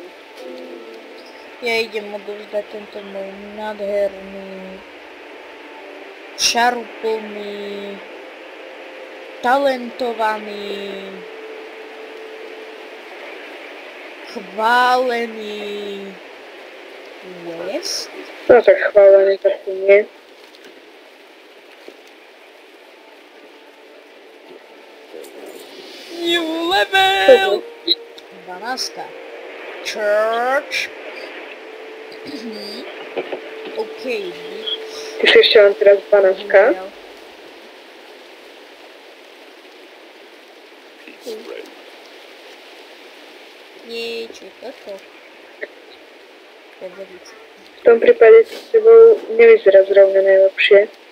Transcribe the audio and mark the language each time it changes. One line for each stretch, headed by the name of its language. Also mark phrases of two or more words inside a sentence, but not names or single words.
Slovak: Ja idem odovzdať tento môj nádherný, šaruplný, talentovaný, chválený quest. No tak chválený taký nie.
English: New level! 12. Church. OK.
Slovak: Ty si ešte len teraz 12. Nie, čo je toto? V tom prípade s tebou nevyzerá zrovna najlepšie.